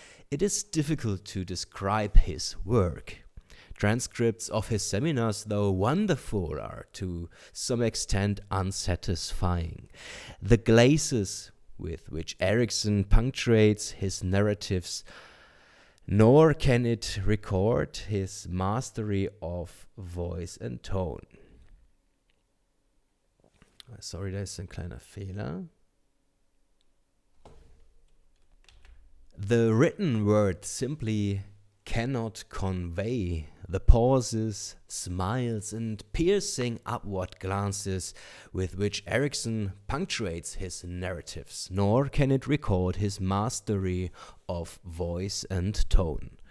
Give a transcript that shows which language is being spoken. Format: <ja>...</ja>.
<en>It is difficult to describe his work. Transcripts of his seminars, though wonderful, are to some extent unsatisfying. The glazes with which Erickson punctuates his narratives, nor can it record his mastery of voice and tone.</en> <de>Sorry, da ist ein kleiner Fehler.</de> <en>The written word simply cannot convey the pauses, smiles, and piercing upward glances with which Erickson punctuates his narratives, nor can it record his mastery of voice and tone.</en>